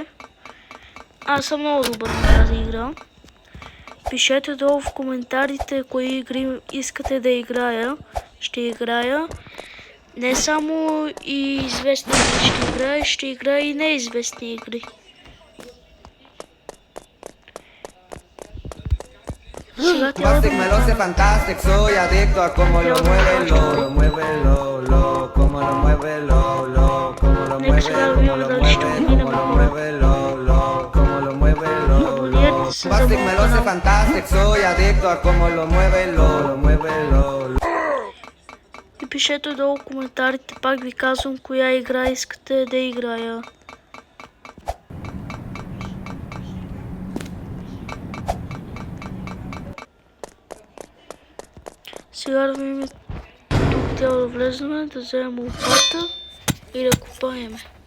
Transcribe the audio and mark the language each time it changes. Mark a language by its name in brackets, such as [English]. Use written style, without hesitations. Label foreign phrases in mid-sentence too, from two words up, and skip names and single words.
[Bulgarian] Аз съм много добър на тази игра. Пишете долу в коментарите кои игри искате да играя. Ще играя. Не само и известни игри ще играя и неизвестни игри. [Spanish] Bastic me lo hace fantastic, soy adicto a cómo lo mueve, lo mueve, lo, cómo lo mueve, lo, cómo lo mueve, cómo lo mueve, cómo lo mueve, lo, cómo lo mueve, lo. Bastic me lo hace fantastic, soy adicto a cómo lo mueve, lo mueve, lo. [Bulgarian] И пишете долу в коментарите, пак ви казвам коя игра искате да играя. Сега да видим, тук трябва да влезем, да вземем лопата и да копаеме.